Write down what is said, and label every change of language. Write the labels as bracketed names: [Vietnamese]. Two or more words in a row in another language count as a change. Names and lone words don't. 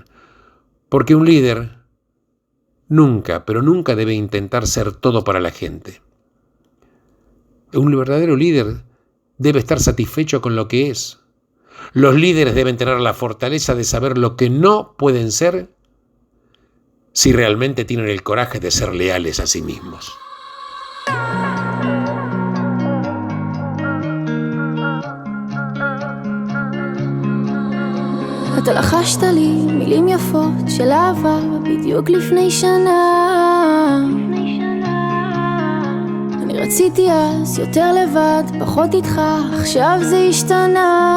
[Spanish] Porque un líder nunca, pero nunca debe intentar ser todo para la gente. Un verdadero líder debe estar satisfecho con lo que es. Los líderes deben tener la fortaleza de saber lo que no pueden ser si realmente tienen el coraje de ser leales a sí mismos. [Hebrew] אתה לחשת לי מילים יפות של אהבה בדיוק לפני שנה. אני רציתי אז יותר לבד, פחות איתך, עכשיו זה השתנה.